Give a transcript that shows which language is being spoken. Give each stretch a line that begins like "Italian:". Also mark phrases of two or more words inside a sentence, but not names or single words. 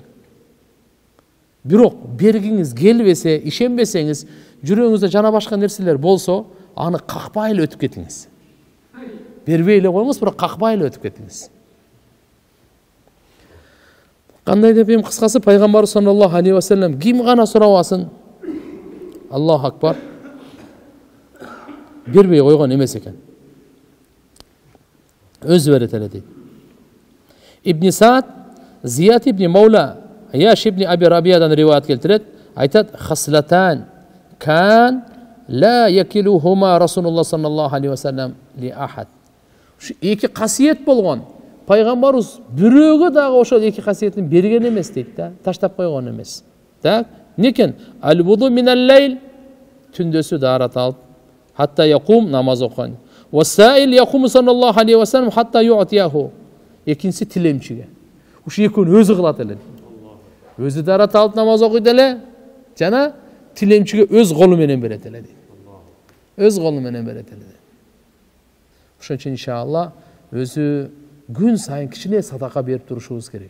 Kyrgyz: Бирок бергиңиз келбесе, ишенбесеңиз, жүрөгүңүздө жана башка нерселер болсо, аны какпай эле өтүп кетиңиз. Бербей эле коюңуз, бирок какпай эле өтүп кетиңиз. Кандай деп эми кыскасы пайгамбар
Arabic: صلى الله عليه وسلم
Kyrgyz: ким гана сурабасын,
Arabic: الله أكبر,
Kyrgyz: бербей койгон эмес экен. Өзү берет эле дейт. Ибн Саад, Зият ибн Маула, Яш ибн Аби Рабиядан риваят келтирет, айтат:
Arabic: "خصلتان كان لا يكلهما رسول الله صلى الله عليه وسلم لأحد."
Kyrgyz: Ушу эки касиет болгон. Пайгамбарыбыз бирөөгө дагы ошол эки касиетин берген эмес дейт да, таштап койгон эмес. Так, некен?
Arabic: الوضوء من الليل,
Kyrgyz: түндөсү дарат алып,
Arabic: حتى يقوم,
Kyrgyz: намаз окуган.
Arabic: والسائل يقوم صلى الله عليه وسلم حتى يعطيه.
Kyrgyz: Экинчиси тилемчиге. Ушу экөөнү өзү кылат эле. Өзү дарат алып намаз окуйт эле, жана тилемчиге өз колу менен берет эле дейт. Өз колу менен берет эле. Ошон үчүн иншалла өзү күн сайын кичине садака берип турушубуз керек.